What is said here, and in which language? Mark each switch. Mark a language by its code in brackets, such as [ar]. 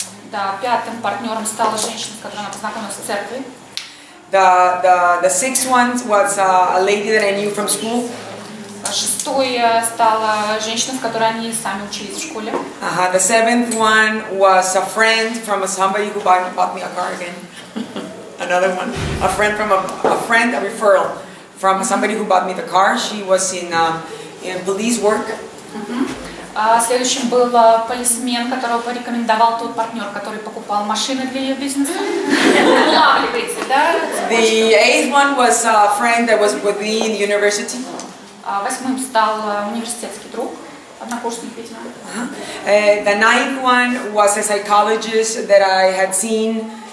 [ru] Да, пятым партнером стала женщина, с которой она познакомилась в церкви. [en] The sixth one was a lady that I knew from school. [ru] Шестой стала женщина, с которой они сами учились в школе. [en] The seventh one was a friend from somebody who bought me a car again. Another one, a referral from somebody who bought me the car. She was in police work. [ru] Следующим был полисмен, которого порекомендовал тот партнер, который покупал машины для ее бизнеса. Улавливаете, да? [en] The eighth one was a friend that was with me in the university. [ru] Восьмым стал университетский друг, однокурсник, видимо. [en] The ninth one was a psychologist that I had seen.